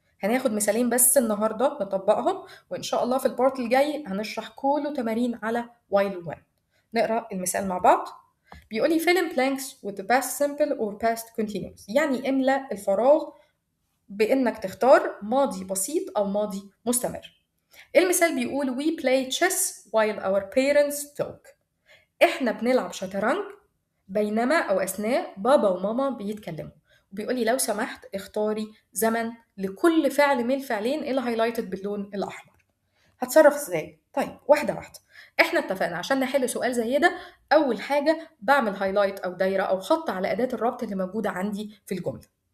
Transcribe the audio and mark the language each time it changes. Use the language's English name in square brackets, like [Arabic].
[Arabic] هناخد مثالين بس النهاردة نطبقهم، وإن شاء الله في البارت الجاي هنشرح كله تمارين على while و when. نقرأ المثال مع بعض. بيقولي [English] fill in blanks with the past simple or past continuous، [Arabic] يعني املأ الفراغ بإنك تختار ماضي بسيط أو ماضي مستمر. المثال بيقول [English] we play chess while our parents talk. [Arabic] إحنا بنلعب شطرنج بينما أو أثناء بابا وماما بيتكلموا. وبيقولي لو سمحت اختاري زمن لكل فعل من الفعلين اللي هايلايتد باللون الأحمر. هتصرف ازاي؟ طيب واحدة واحدة. احنا اتفقنا عشان نحل سؤال زي ده، أول حاجة بعمل هايلايت أو دايرة أو خط على أداة الربط اللي موجودة عندي في الجملة.